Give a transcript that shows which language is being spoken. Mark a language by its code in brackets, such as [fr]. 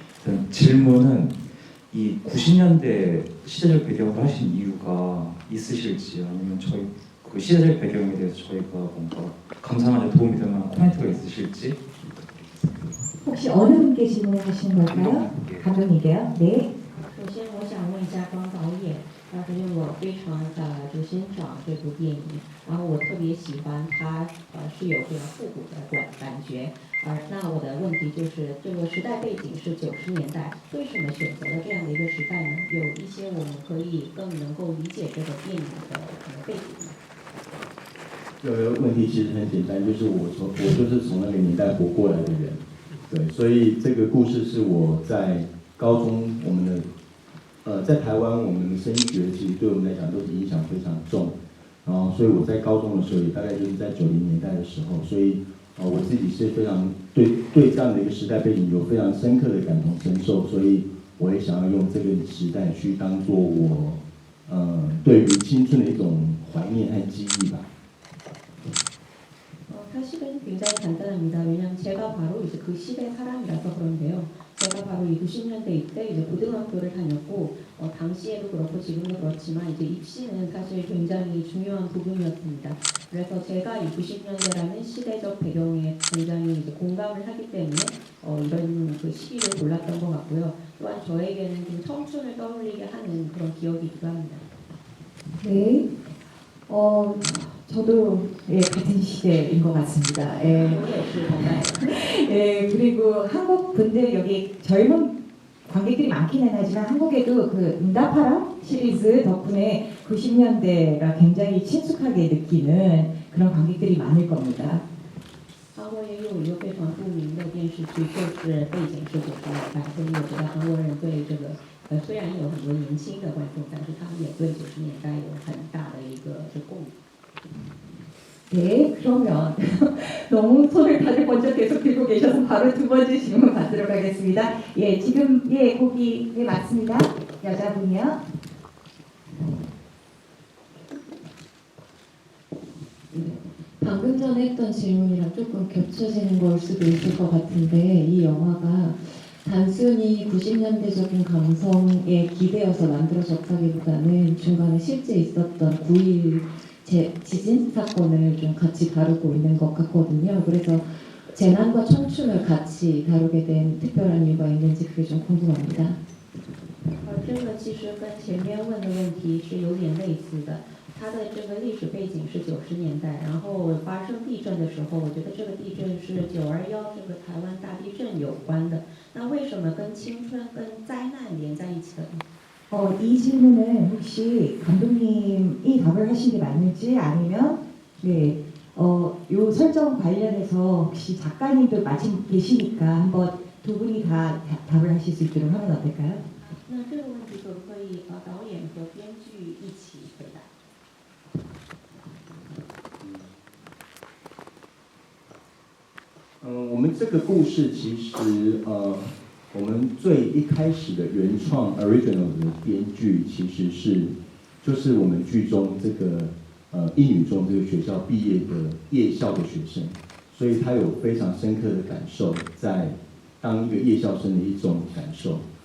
[ko] 일단 질문은 이 90년대 시대적 배경을 하신 이유가 있으실지 아니면 저희 그 시대적 배경에 대해서 저희가 뭔가 감상하는 데 도움이 될 만한 코멘트가 있으실지 혹시 어느 분께 질문하시는 걸까요? 감독님께요. 네. [zh] 首先，我想问一下庄导演，因为我非常就欣赏这部电影，然后我特别喜欢它是有这样复古的感觉。那我的问题就是，这个时代背景是90年代，为什么选择了这样的一个时代呢？有一些我们可以更能够理解这个电影的背景吗？这个问题其实很简单，就是我就是从那个年代活过来的人，对，所以这个故事是我在高中我们的。在台湾，我们的升学其实对我们来讲都是影响非常重，然后所以我在高中的时候也大概就是在90年代的时候，所以我自己是非常对这样的一个时代背景有非常深刻的感同身受，所以我也想要用这个时代去当做我对于青春的一种怀念和记忆吧。 [ko] 사실은 굉장히 간단합니다. 왜냐하면 제가 바로 이제 그 시대 사람이라서 그런데요. 제가 바로 이 90년대 이때 이제 고등학교를 다녔고 당시에도 그렇고 지금도 그렇지만 이제 입시는 사실 굉장히 중요한 부분이었습니다. 그래서 제가 이 90년대라는 시대적 배경에 굉장히 이제 공감을 하기 때문에 이런 그 시기를 골랐던 것 같고요. 또한 저에게는 좀 청춘을 떠올리게 하는 그런 기억이기도 합니다. 네. 저도 예, 같은 시대인 것 같습니다. 예. [zh] 我也是同代的。 [ko] 예, 그리고 한국 분들 여기 젊은 관객들이 많기는 하지만 한국에도 그 응답하라 시리즈 덕분에 90년대가 굉장히 친숙하게 느끼는 그런 관객들이 많을 겁니다. [zh] 韩国也有一个非常著名的电视剧，就是背景是90年代，所以我觉得韩国人对这个虽然有很多年轻的观众，但是他们也对90年代有很大的一个共鸣。 [ko] 네, 그러면 너무 손을 다들 먼저 계속 들고 계셔서 바로 두 번째 질문 받도록 하겠습니다. 예, 지금 예, 거기 예, 맞습니다. 여자분이요. 방금 전에 했던 질문이랑 조금 겹쳐지는 걸 수도 있을 것 같은데 이 영화가 단순히 90년대적인 감성에 기대어서 만들어졌다기보다는 중간에 실제 있었던 9.1 지진 사건을 좀 같이 다루고 있는 것 같거든요. 그래서 재난과 청춘을 같이 다루게 된 특별한 이유가 있는지 그게 좀 궁금합니다. [zh] 这个其实跟前面问的问题是有点类似的。它的这个历史背景是90年代，然后发生地震的时候，我觉得这个地震是921这个台湾大地震有关的。那为什么跟青春、跟灾难连在一起的呢？ [ko] 이 질문은 혹시 감독님이 답을 하신 게 맞는지 아니면 네, 요 설정 관련해서 혹시 작가님도 마침 계시니까 한번 두 분이 다 답을 하실 수 있도록 하면 어떨까요? [zh] 那这个问题可不可以导演和编剧一起回答？我们这个故事其实我们最一开始的原创 original 的编剧其实就是我们剧中这个一女中这个学校毕业的夜校的学生，所以他有非常深刻的感受，在当一个夜校生的一种感受。